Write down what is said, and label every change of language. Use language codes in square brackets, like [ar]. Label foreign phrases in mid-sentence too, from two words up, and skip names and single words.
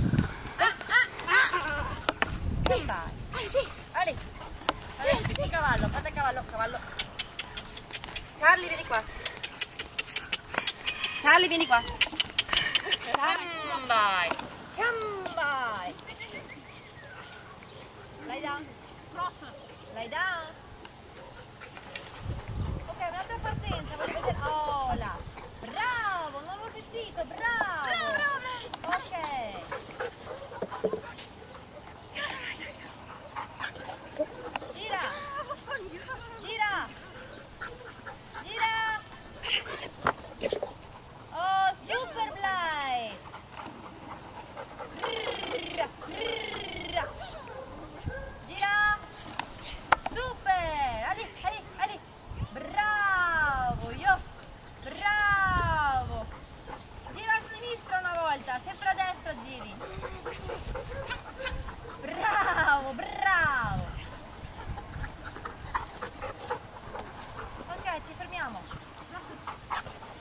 [it] Gambai. Ali. Adesso qui cavallo, fate cavallo, cavallo. Charlie, vieni qua. Charlie, vieni qua. Gambai. Gambai. [en] Lay down. Lay down. [it] Ok, un'altra partenza, voglio vedere. Oh là. Bravo, non l'ho sentito, bravo. Ok. Gira. Gira. Gira. Oh, super Blay. Gira. Super. Ali, ali, ali. Bravo, io. Bravo. Gira a sinistra una volta, sempre a destra giri. Bravo, bravo. Ok, ci fermiamo.